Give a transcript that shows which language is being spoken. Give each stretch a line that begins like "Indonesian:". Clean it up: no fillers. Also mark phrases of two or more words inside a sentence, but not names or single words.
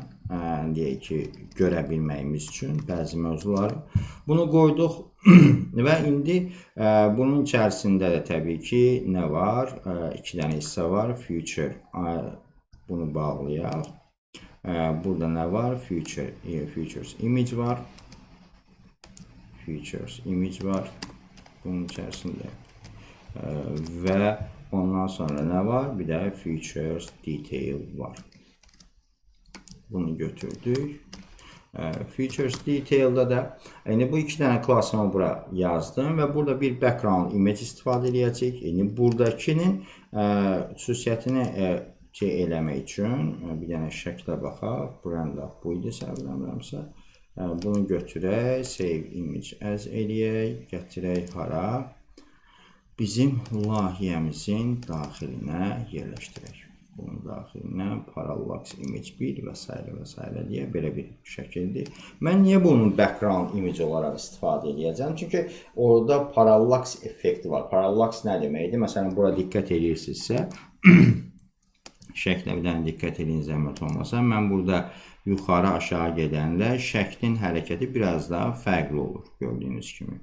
Azerbaijani: Deyək ki, görə bilməyimiz üçün bəzi mövzuları. Bunu qoyduq və indi bunun içərisində də təbii ki, nə var? 2 dənə hissə var. Future, bunu bağlayaq. Burada nə var?
English: Futures image
Azerbaijani: var.
English: Futures image
Azerbaijani: var. Bunun içərisində. Və ondan sonra nə var? Bir də
English: futures detail
Azerbaijani: var. Bunu götürdük.
English: Features detail'da
Azerbaijani: da bu 2 dənə klassımı bura yazdım və burada bir
English: background image
Azerbaijani: istifadə edəcəyik. Buradakinin xüsusiyyətini eləmək üçün bir dənə şəklə baxaq. Buranın da bu idi, səhvləmirəmsə. Bunu götürək,
English: save image as
Azerbaijani: eləyək, gətirək hara? Bizim layihəmizin daxilinə yerləşdirək. Bunun daxilinə
English: parallax image 1
Azerbaijani: və s. deyə belə bir şəkildir. Mən niyə bunun
English: background image
Azerbaijani: olaraq istifadə edəcəm? Çünki orada parallax effekti var. Parallax nə deməkdir? Məsələn, bura diqqət edirsinizsə, şəklə bir dənə diqqət edin, zəhmət olmasa, mən burada yuxarı aşağı gedəndə şəklin hərəkəti biraz daha fərqli olur, gördüyünüz kimi.